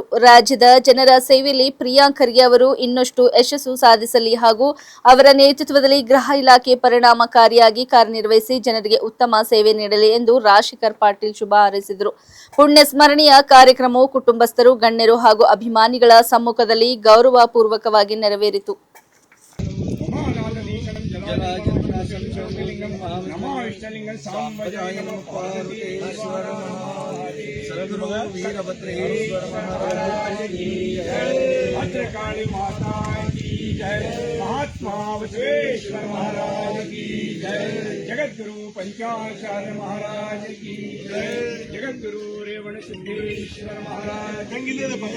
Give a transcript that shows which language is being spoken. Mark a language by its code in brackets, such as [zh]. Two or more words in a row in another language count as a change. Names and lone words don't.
[kn] ರಾಜ್ಯದ ಜನರ ಸೇವೆಯಲ್ಲಿ ಪ್ರಿಯಾಂಕ್ ಖರ್ಗೆ ಅವರು ಇನ್ನಷ್ಟು ಯಶಸ್ಸು ಸಾಧಿಸಲಿ ಹಾಗೂ ಅವರ ನೇತೃತ್ವದಲ್ಲಿ ಗೃಹ ಇಲಾಖೆ ಪರಿಣಾಮಕಾರಿಯಾಗಿ ಕಾರ್ಯನಿರ್ವಹಿಸಿ ಜನರಿಗೆ ಉತ್ತಮ ಸೇವೆ ನೀಡಲಿ ಎಂದು ರಾಜಶೇಖರ್ ಪಾಟೀಲ್ ಶುಭ ಹಾರೈಸಿದರು. ಪುಣ್ಯ ಸ್ಮರಣೆಯ ಕಾರ್ಯಕ್ರಮವು ಕುಟುಂಬಸ್ಥರು, ಗಣ್ಯರು ಹಾಗೂ ಅಭಿಮಾನಿಗಳ ಸಮ್ಮುಖದಲ್ಲಿ ಗೌರವ ಪೂರ್ವಕವಾಗಿ ನೆರವೇರಿತು. [hi] भद्रकाली माता की जय, महात्मा बसवेश्वर महाराज की जय, जगद्गुरु पंचाचार्य महाराज की जय, जगद्गुरु रेवण सिद्धेश्वर महाराज की जय,